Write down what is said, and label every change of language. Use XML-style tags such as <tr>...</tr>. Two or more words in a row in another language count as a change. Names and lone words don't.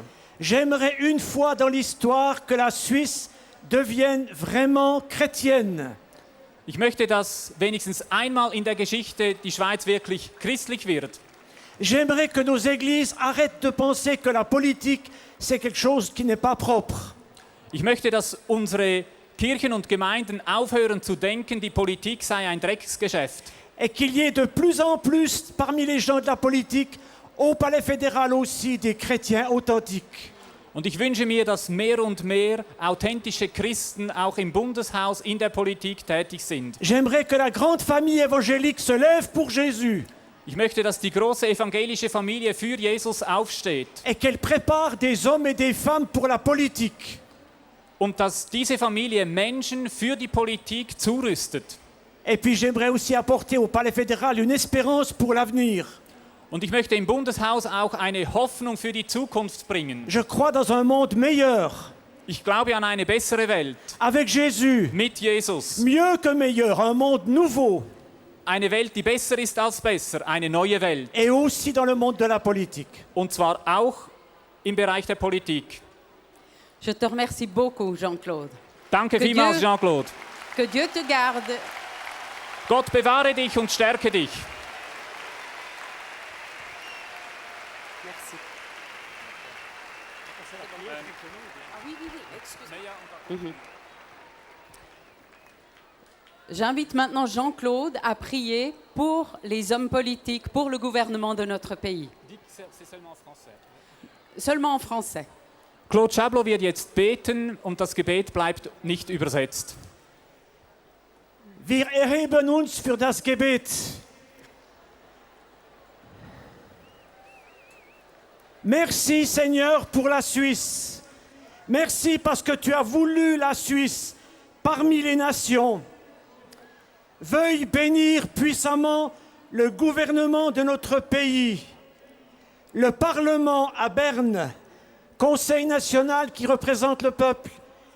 <fr>J'aimerais une fois dans l'histoire que la Suisse devienne vraiment chrétienne.</fr> <de>Ich möchte, dass wenigstens einmal in der Geschichte die Schweiz wirklich christlich wird.</de> <fr>J'aimerais que nos églises arrêtent de penser que la politique, c'est quelque chose qui n'est pas propre.</fr> <de>Ich möchte, dass unsere Kirchen und Gemeinden aufhören zu denken, die Politik sei ein Drecksgeschäft.</de> <fr>Et qu'il y ait de plus en plus parmi les gens de la politique, au Palais fédéral aussi, des chrétiens authentiques.</fr> <de>Und ich wünsche mir, dass mehr und mehr authentische Christen auch im Bundeshaus in der Politik tätig sind.</de> <fr>J'aimerais que la grande famille évangélique se lève pour Jésus.</fr> <de>Ich möchte, dass die große evangelische Familie für Jesus aufsteht.</de> <fr>Et qu'elle prépare des hommes et des femmes pour la politique.</fr> <de>Und dass diese Familie Menschen für die Politik zurüstet.</de> <fr>Et puis j'aimerais aussi apporter au Palais fédéral une espérance pour l'avenir.</fr> <de>Und ich möchte im Bundeshaus auch eine Hoffnung für die Zukunft bringen.</de> <fr>Je crois dans un monde meilleur.</fr> <de>Ich glaube an eine bessere Welt.</de> <fr>Avec Jésus.</fr> <de>Mit Jesus.</de> <fr>Mieux que meilleur, un monde nouveau.</fr> <de>Eine Welt, die besser ist als besser, eine neue Welt.</de> <fr>Et aussi dans le monde de la politique.</fr> <de>Und zwar auch im Bereich der Politik.</de> <fr>Je te remercie beaucoup, Jean-Claude.</fr> <de>Danke vielmals, Jean-Claude.</de> <fr>Que Dieu te garde.</fr> <de>Gott bewahre dich und stärke dich.</de> <fr>Merci. Ah oui, excuse-moi. J'invite maintenant Jean-Claude à prier pour les hommes politiques, pour le gouvernement de notre pays. C'est seulement en français. Seulement en français.</fr> <de>Claude Schablo wird jetzt beten und das Gebet bleibt nicht übersetzt. Wir erheben uns für das Gebet.</de> <fr>Merci Seigneur pour la Suisse. Merci parce que tu as voulu la Suisse parmi les nations. Veuille bénir puissamment le gouvernement de notre pays, le Parlement à Berne, Conseil national qui représente le peuple,</fr>